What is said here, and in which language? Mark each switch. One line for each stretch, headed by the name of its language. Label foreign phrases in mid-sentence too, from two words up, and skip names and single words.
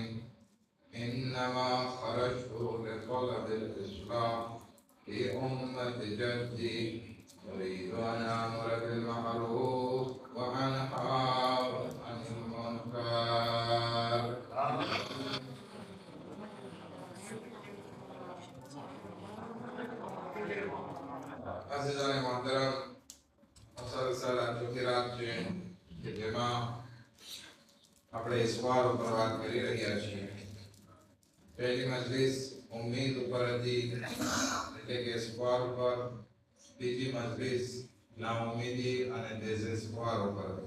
Arabic: إنما خرجت لطلب الإصلاح في أمة جدي، أريد أن آمر بالمعروف وأنهى عن المنكر.
Urdu: عزیزان محترم،
Gujarati: مسلسل ચોથી રાત છે જેમાં આપણે ઇસ્વાર ઉપર વાત કરી રહ્યા છીએ. પહેલી મજલિસ ઉમ્મીદ ઉપર હતી, એટલે કે ઇસ્વાર ઉપર. બીજી મજલિસ નાઉમીદી અને દેઝેસ્પોર ઉપર હતી.